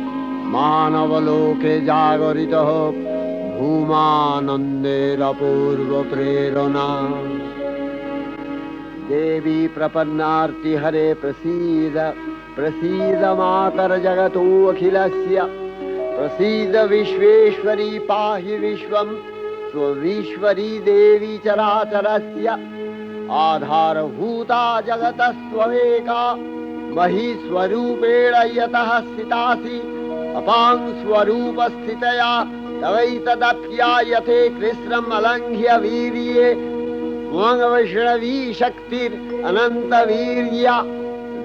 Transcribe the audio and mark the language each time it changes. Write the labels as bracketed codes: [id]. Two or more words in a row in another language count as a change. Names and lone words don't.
[bn] মানবলোকে জাগরিত হোক ভূমানন্দের অপূর্ব প্রেরণা। [sa] দেবী প্রপন্নার্তি হরে প্রসীদ, प्रसीद मातर जगतो अखिलस्य, प्रसीद विश्वेश्वरी पाहि विश्वं स्वविश्वरी देवी चराचरस्य। आधारभूता जगतस्त्वमेका महीस्वरूपेण यतः स्थितासि, अपां स्वरूपस्थितया तवैतदप्यायते कृष्णम् अलङ्घ्य वीर्ये त्वं वैष्णवी शक्तिरनन्तवीर्या।